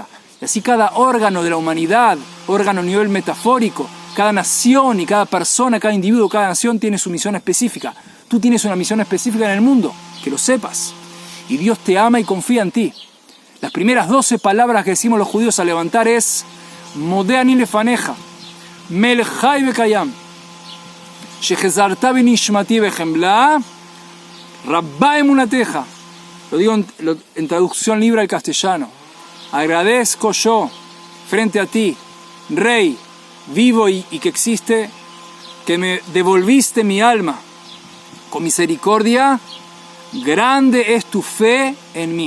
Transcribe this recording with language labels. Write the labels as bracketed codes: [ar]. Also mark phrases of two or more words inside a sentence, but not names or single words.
[es] Y así cada órgano de la humanidad, órgano a nivel metafórico, cada nación y cada persona, cada individuo, cada nación tiene su misión específica. Tú tienes una misión específica en el mundo, que lo sepas. Y Dios te ama y confía en ti. Las primeras 12 palabras que decimos los judíos al levantar es [he] מודה אני לפניך מלך חי וקים שהחזרת בנשמתי בחמלה רבה אמונתך. [es] Lo digo en traducción libre al castellano. Agradezco yo frente a ti, Rey, vivo y que existe, que me devolviste mi alma con misericordia. Grande es tu fe en mí.